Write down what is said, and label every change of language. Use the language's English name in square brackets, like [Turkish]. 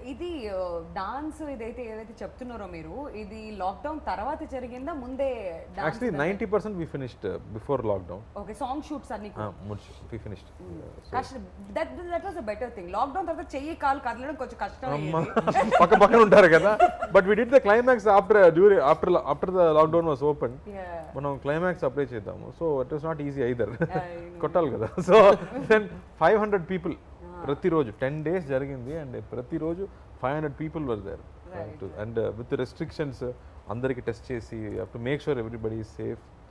[Telugu] ఇది డాన్స్ ఏదైతే చెప్తున్నారో మీరు, ఇది లాక్డౌన్ తర్వాత జరిగిందా ముందే? [English] Actually 90% we finished before lockdown. [Telugu] Okay, song shoots అన్ని [English] we finished. That was a better thing. [Telugu] Lockdown తర్వాత చెయ్యి కాలు కదలడం కొంచెం కష్టం అయ్యేది, పక్క పక్కన ఉంటారు కదా, but [English] we did the climax after the lockdown was open. [Telugu] మనం క్లైమాక్స్ అప్లై చేద్దాము, [English] so it was not easy either, [Telugu] కొట్టాలి కదా. [English] so then 500 people ప్రతిరోజు 10 days జరిగింది, and ప్రతిరోజు 500 people were there, and with restrictions [Telugu] అందరికి టెస్ట్ చేసి [English] To make sure everybody is safe.